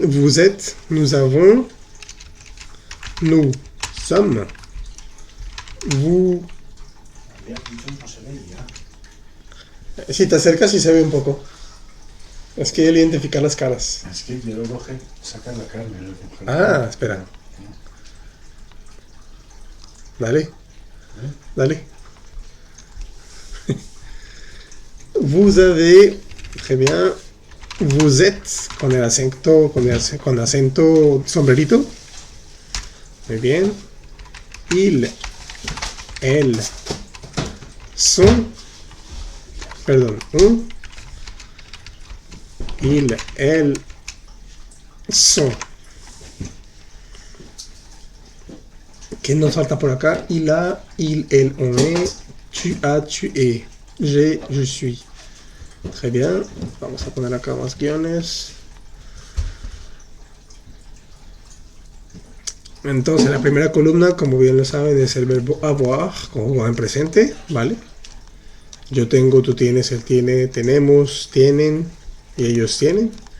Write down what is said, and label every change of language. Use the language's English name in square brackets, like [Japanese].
[French] Vous êtes, nous avons, nous sommes, vous. [Spanish] No se veía. Si te acercas, sí se ve un poco. Es que él identifica las caras. Es que yo lo coge, saca la carne del congelador. Ah, espera. Dale. Dale. [French] Vous avez. Très bien. Vous êtes. [Spanish] Con el acento. Con acento sombrerito. Muy bien. [French] Il. Elle. Son. [Spanish] Perdón. Un. [French] Il. Elle. Son. [Spanish] ¿Qué nos falta por acá? [French] Il a, il, elle, on est, tu as, tu es, j'ai, je suis. Très bien. [Spanish] Vamos a poner acá más guiones. Entonces, la primera columna, como bien lo saben, es el verbo avoir, como en presente, ¿vale? Yo tengo, tú tienes, él tiene, tenemos, tienen, y ellos tienen.